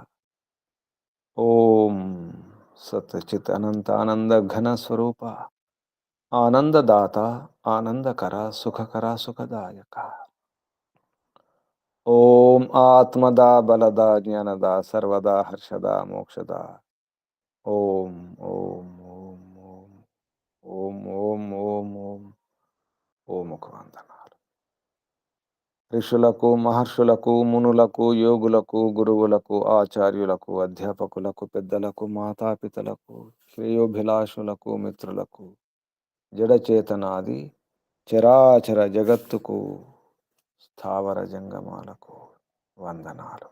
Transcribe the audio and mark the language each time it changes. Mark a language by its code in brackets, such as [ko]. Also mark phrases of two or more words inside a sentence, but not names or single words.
[sa] ओम सतचित अनंत आनंद घन स्वरूप आनंददाता आनंदकरा सुखकरा सुखदायक। ओम आत्मदा बलदा ज्ञानदा सर्वदा हर्षदा मोक्षदा। ओम ओम ओम ओम ओम ओम ओम ओम [te] ఓం ఒక వందనాలు ఋషులకు మహర్షులకు మునులకు యోగులకు గురువులకు ఆచార్యులకు అధ్యాపకులకు పెద్దలకు మాతాపితలకు శ్రేయోభిలాషులకు మిత్రులకు జడచేతనాది చరాచర జగత్తుకు స్థావర జంగమాలకు వందనాలు.